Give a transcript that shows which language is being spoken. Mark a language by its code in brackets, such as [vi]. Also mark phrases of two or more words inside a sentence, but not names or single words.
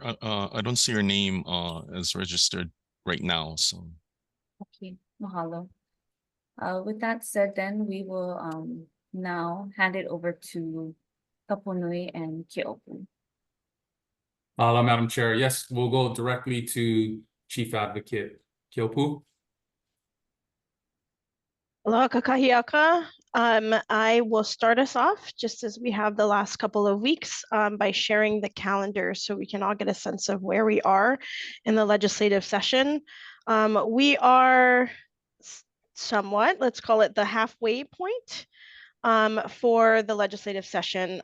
[en] I don't see her name as registered right now. So. Okay, mahalo. With that said, then we will now hand it over to Kapunui and Keopu. Mahalo, Madam Chair. Yes, we'll go directly to Chief Advocate Keopu. [haw] Aloha kakahiaka. [en] I will start us off just as we have the last couple of weeks by sharing the calendar so we can all get a sense of where we are in the legislative session. We are somewhat, let's call it the halfway point for the legislative session.